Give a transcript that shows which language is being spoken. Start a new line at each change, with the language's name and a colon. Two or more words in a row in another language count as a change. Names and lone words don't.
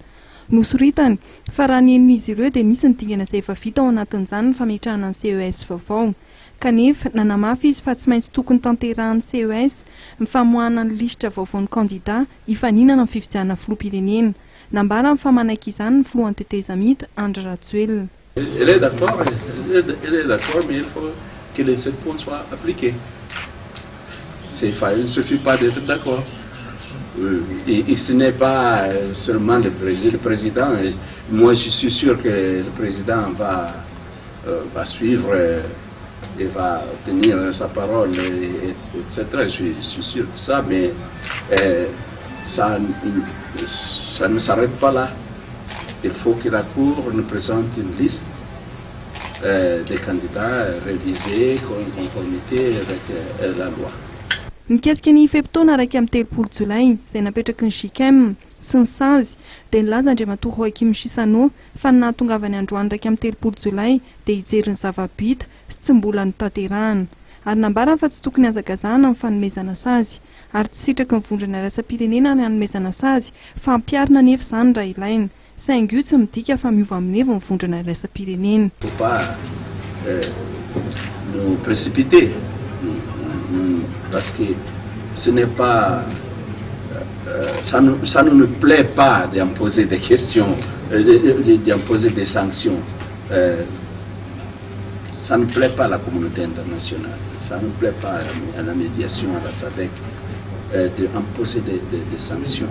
Malagasy: Nosoritany fa raha ny enin'izy ireo dia misy ny dingana izay efa vita ao anatin'izany ny fametrahana ny CES vaovao. Kanefa nanamafy izy fa tsy maintsy tokony tanterahan'ny CES ny famoahana ny lisitra vaovaon'ny kandida hifaninana amin'ny fifidianana filoham-pirenena. Nambara amin'ny famanaiky izany ny filohan'ny TT-Zamita Andry Rajoelina.
French: Elle est d'accord, mais il faut que les 7 points soient appliqués. Il ne suffit pas d'être d'accord. Et ce n'est pas seulement le président. Moi, je suis sûr que le président va suivre et va tenir sa parole, etc. Je suis sûr de ça, mais ça ne s'arrête pas là. Il faut que la Cour nous présente une liste des candidats révisés en conformité avec la loi.
Malagasy: Mikasika ny feptaona araiky amin'ny 3 Jolay izay napetraky ny JICM sy ny SAZY dia nilaza Andriamatoa Joakim Chissano fa ny nahatongavany androany raiky amin'ny 3 Jolay dia hijery ny zava-bita sy tsy mbola notanterahana. Ary nambara fa tsy tokony hazakazahana amin'ny fanomezana SAZY ary tsy sitraky ny vondrona iraisam-pirenena ny hanomezana SAZY fa ampiarina nefa izany raha ilaina. Saingy io tsy midika fa miova amin'ny heviny ny vondrona iraisam-pirenena.
French: Il ne faut pas nous précipiter parce que ce n'est pas ça ne me plaît pas d'imposer des questions, d'imposer des sanctions. Ça ne plaît pas à la communauté internationale, ça ne plaît pas à la médiation, à la SADC, d'imposer des sanctions.